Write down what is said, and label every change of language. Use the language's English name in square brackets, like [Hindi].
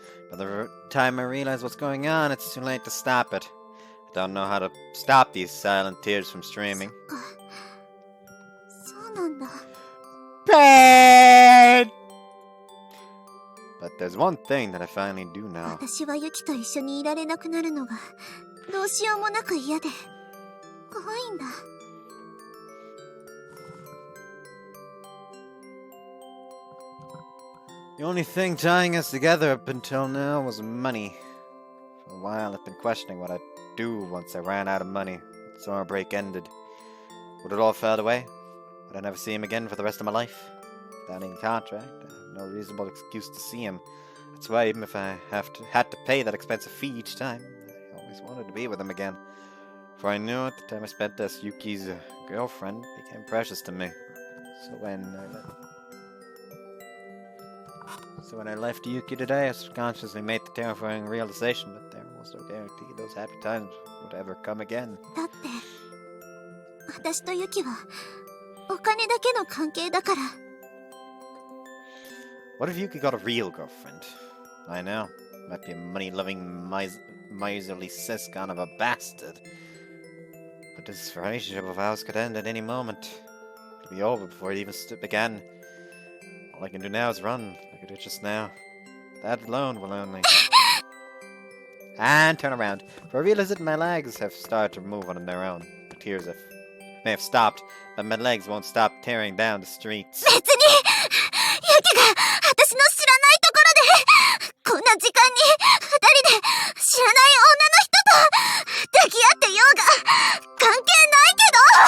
[English] By the time I realize what's going on, it's too late to stop it. I don't know how to stop these silent tears from streaming. [Japanese] そうなんだ。 [English] Pain! But there's one thing that I finally do know. [Japanese] 私はユキと一緒にいられなくなるのがどうしようもなく嫌で怖いんだ。 [English] The only thing tying us together up until now was money. For a while I've been questioning what I'd do once I ran out of money. The summer break ended. Would it all fade away? Would I never see him again for the rest of my life? Without any contract, I have no reasonable excuse to see him. That's why even if I had to pay that expensive fee each time, I always wanted to be with him again. For I knew at the time I spent as Yuki's girlfriend became precious to me. So when I left Yuki today, I subconsciously made the terrifying realization that there was no guarantee those happy times would ever come again. [Japanese] だって私とユキはお金だけの関係だから。 [English] What if Yuki got a real girlfriend? I know, might be a money-loving, miserly cis-con of a bastard. But this relationship of ours could end at any moment. It'll be over before it even began. All I can do now is run, like I did just now. That alone will only... And turn around, for I realize that my legs have started to move on their own. The tears may have stopped, but my legs won't stop tearing down the streets. [Japanese] 別にユキが私の知らないところでこんな時間に二人で知らない女の人と抱き合ってようが関係ないけど。